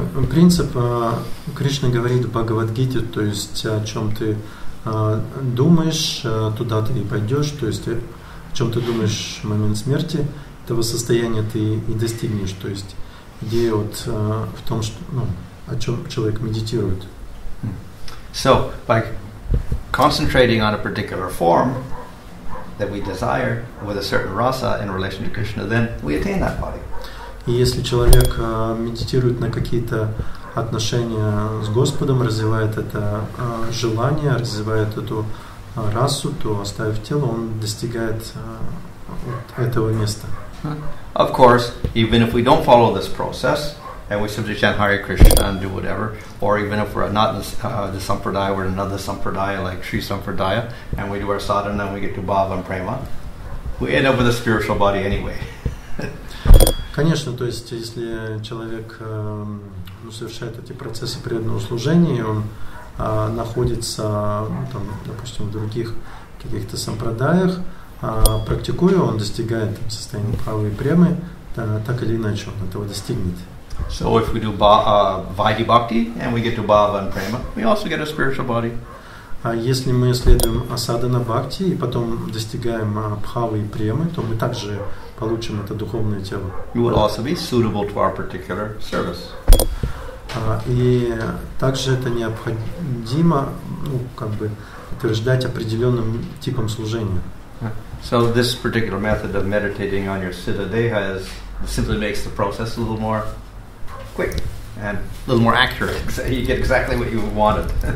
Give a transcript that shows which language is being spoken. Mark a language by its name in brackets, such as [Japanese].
[Russian] Принцип Кришна говорит в Бхагавад-гите, то есть о чем ты думаешь, туда ты и пойдешь, то есть о чем ты думаешь в момент смерти, этого состояния ты и достигнешь. То есть идея вот в том, что, о чем человек медитирует. [English] So by concentrating on a particular form that we desire with a certain rasa in relation to Krishna, then we attain that body. [Russian] И если человек медитирует на какие-то отношения с Господом, развивает это желание, развивает эту расу, то, оставив тело, он достигает этого места. [English] Of course, even if we don't follow this process, and we simply chant Hare Krishna and do whatever, or even if we're not in the sampradaya, we're in another sampradaya like Sri Sampradaya, and we do our sadhana and we get to bhava and prema, we end up with a spiritual body anyway. [Russian] Конечно, то есть если человек совершает эти процессы преданного служения, он находится, допустим, в других каких-то сампрадаях, практикуя, он достигает состояния бхавы и премы, так или иначе он этого достигнет. [English] So if we do Vaidhi Bhakti and we get to Bhava and Prema, we also get a spiritual body. [Russian] А если мы следуем асадана бхакти и потом достигаем бхавы и премы, то мы также получим это духовное тело. [English] You will also be suitable to our particular service. [Russian] И также это необходимо, утверждать определенным типом служения. [English] So this particular method of meditating on your siddha deha simply makes the process a little more quick. and a little more accurate. So you get exactly what you wanted.